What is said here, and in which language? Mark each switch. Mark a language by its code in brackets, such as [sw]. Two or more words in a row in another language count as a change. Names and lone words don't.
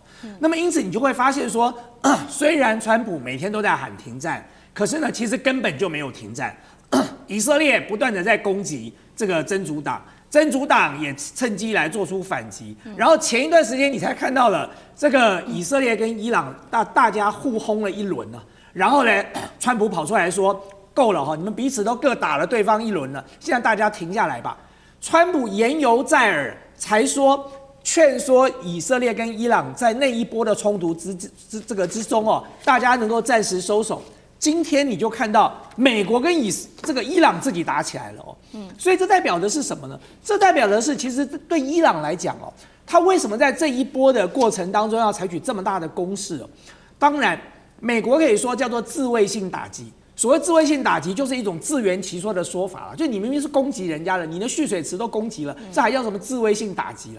[zh] 那麼因此你就會發現說，雖然川普每天都在喊停戰，可是呢，其實根本就沒有停戰。以色列不斷的在攻擊這個真主黨。真主黨也趁機來做出反擊，然後前一段時間你才看到了這個以色列跟伊朗大家互轟了一輪呢，然後呢，川普跑出來說夠了哈，你們彼此都各打了對方一輪了，現在大家停下來吧。川普言犹在耳，才說勸說以色列跟伊朗在那一波的衝突之中大家能夠暫時收手。今天你就看到美國跟伊朗自己打起來了所以這代表的是什麼呢？這代表的是，其實對伊朗來講他為什麼在這一波的過程當中要採取這麼大的攻勢當然，美國可以說叫做自衛性打擊。所謂自衛性打擊，就是一種自圓其說的說法了，就你明明是攻擊人家了，你的蓄水池都攻擊了，這還叫什麼自衛性打擊了？